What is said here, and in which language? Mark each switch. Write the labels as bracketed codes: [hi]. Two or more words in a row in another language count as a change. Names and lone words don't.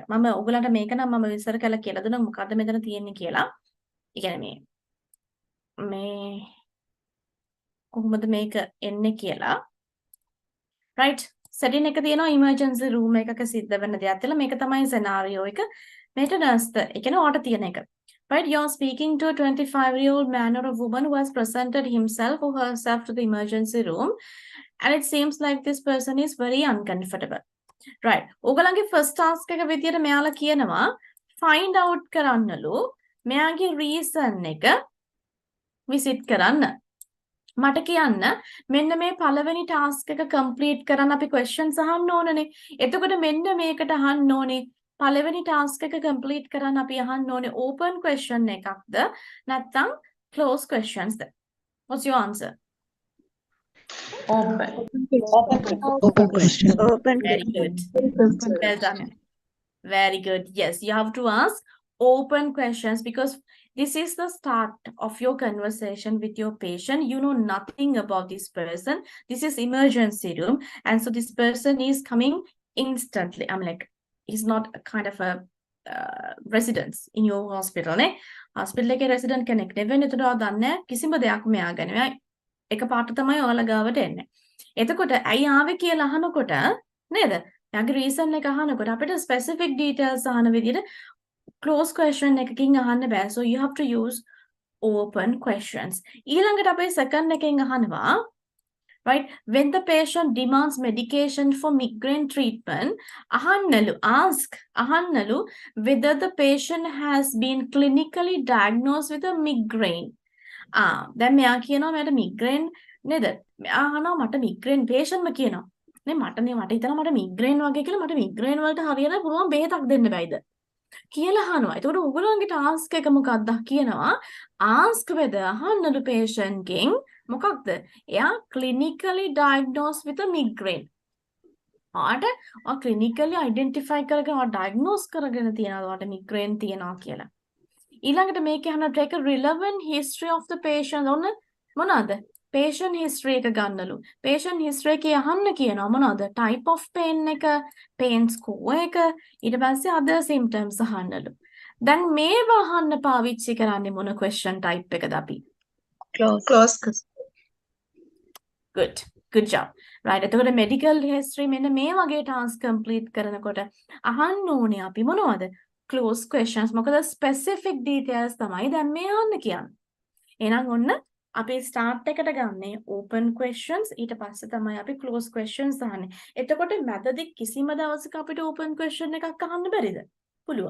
[si] මම ඔයගලන්ට මේක නම් මම විස්තර කරලා කියලා දුන්නා මොකද්ද මෙතන තියෙන්නේ කියලා. ඒ කියන්නේ මේ කොහොමද මේක එන්නේ කියලා. Right. setting එක තියෙනවා emergency room එකක සිද්ධ වෙන දෙයක් කියලා. මේක තමයි scenario එක. මේක nurse ද. ඒ කියන්නේ ඔයාට තියෙන එක. [en] Right, you're speaking to a 25-year-old man or a woman who has presented himself or herself to the emergency room, and it seems like this person is very uncomfortable. Right. [si] ඔයගලන්ගේ [en] first task [si] එක විදියට මෙයාලා කියනවා [en] find out [si] කරන්නලු මෙයාගේ reason එක visit කරන්න. මට කියන්න මෙන්න මේ පළවෙනි task එක complete කරන්න අපි questions අහන්න ඕනනේ. එතකොට මෙන්න මේකට අහන්න ඕනේ පළවෙනි task එක complete කරන්න අපි අහන්න ඕනේ [en] open question [si] එකක්ද නැත්නම් [en] closed questions [si] ද? [en] What's your answer? Open. Open question. Very good. Well done. Very good. Yes, you have to ask open questions because this is the start of your conversation with your patient. You know nothing about this person. This is emergency room. And so this person is coming instantly. I'm like, he's not a kind of a residence in your hospital. [si] Ne? [en] Hospital like a resident [si] කෙනෙක් නෙවෙයි. එතකොට දන්නේ කිසිම දෙයක් මෙයා ගැන. මෙයා එකපාරට තමයි ඔයාලා ගාවට එන්නේ. එතකොට ඇයි ආවේ කියලා අහනකොට නේද? එයාගේ reason එක අහනකොට අපිට [en] specific details [si] අහන විදිහට [en] close question [si] එකකින් අහන්න බෑ. [en] So you have to use open questions. [si] ඊළඟට අපේ [en] second [si] එකෙන් අහනවා [en] right, when the patient demands medication for migraine treatment, ahannelu whether the patient has been clinically diagnosed with a migraine. [si] දැන් මෙයා කියනවා මට migraine නේද? මෙයා අහනවා මට migraine patient ම කියනවා. නේ මට හිතනවා මට migraine වගේ කියලා මට migraine වලට හරියට පුළුවන් බෙහෙතක් දෙන්න බැයිද? කියලා අහනවා. එතකොට ඔයගොල්ලෝගේ ටාස්ක් එක මොකක්ද කියනවා? [en] ask whether [si] අහන්නලු patient ගෙන් මොකක්ද? [en] එයා clinically diagnosed with a migraine. [si] ආට [en] clinically identify [si] කරගෙන diagnose කරගෙන තියනවා වාට migraine තියනවා කියලා. ඊළඟට මේක අහන take a relevant history of the patient. ඔන්න මොනවාද? [en] patient history [si] එක ගන්නලු. [en] patient history [si] එකේ අහන්න කියනවා මොනවද? [en] type of pain [si] එක, [en] pain score [si] එක, ඊට පස්සේ [en] other symptoms [si] අහන්නලු. දැන් මේව අහන්න පාවිච්චි කරන්නේ මොන [en] question type [si] එකද අපි? [en] Close. Good job. Right. [si] එතකොට [en] medical history [si] මෙන්න මේ වගේ task complete කරනකොට අහන්න ඕනේ අපි මොනවද? [en] close questions. [si] මොකද [en] specific details [si] තමයි දැන් මේ අහන්න කියන්නේ. එහෙනම් ඔන්න අපි start එකට ගන්නේ [en] open questions [si] ඊට පස්සේ තමයි අපි [en] close questions [si] අහන්නේ. එතකොට මැදදී කිසිම දවසක අපිට [en] open question [si] එකක් අහන්න බැරිද? පුළුවන්.